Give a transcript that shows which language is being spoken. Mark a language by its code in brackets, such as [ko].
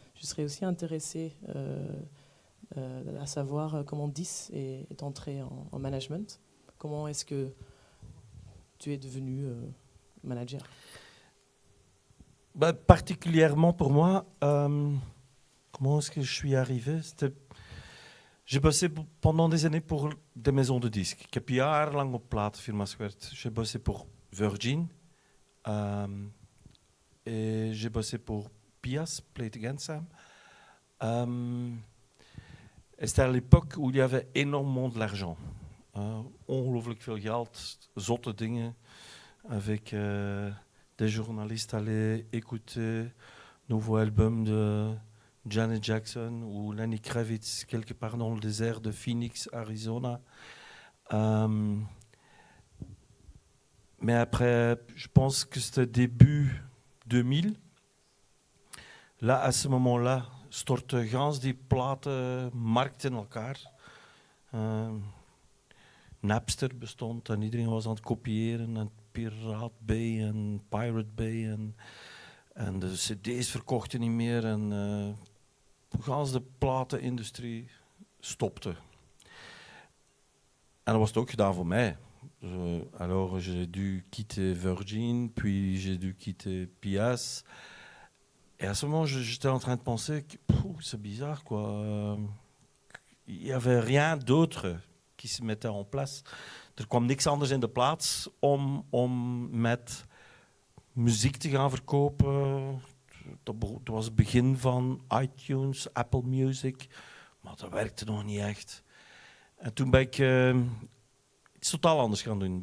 [fr] Je serais aussi intéressé à savoir comment Dis est entré en management. Comment est-ce que tu es devenu manager? Particulièrement pour moi, comment est-ce que je suis arrivé? J'ai bossé pendant des années pour des maisons de disques. [nl] Ik heb jarenlang op platenfirma's gewerkt. [fr] J'ai bossé pour Virgin. Et j'ai bossé pour Pias, Play It Again Sam. Et c'était à l'époque où il y avait énormément de l'argent. [nl] Ongelooflijk veel geld, zotte dingen. [fr] Avec des journalistes allaient écouter nouveau album de Janet Jackson ou Lenny Kravitz quelque part dans le désert de Phoenix, Arizona. Mais après, je pense que c'était début 2000. Là, à ce moment-là, [nl] stortte gans die platenmarkt in elkaar. Napster bestond en iedereen was aan het kopiëren en Pirate Bay en Pirate Bay en de cd's verkochten niet meer en gans de platenindustrie stopte. En dat was het ook gedaan voor mij. [fr] Alors j'ai dû quitter Virgin, puis j'ai dû quitter Pias. Et à ce moment, j'étais en train de penser que c'est bizarre, quoi. Il n'y avait rien d'autre qui se mettait en place. [nl] Er kwam niks anders in de plaats om met muziek te gaan verkopen. Dat was het begin van iTunes, Apple Music, maar dat werkte nog niet echt. En toen ben ik iets totaal anders gaan doen.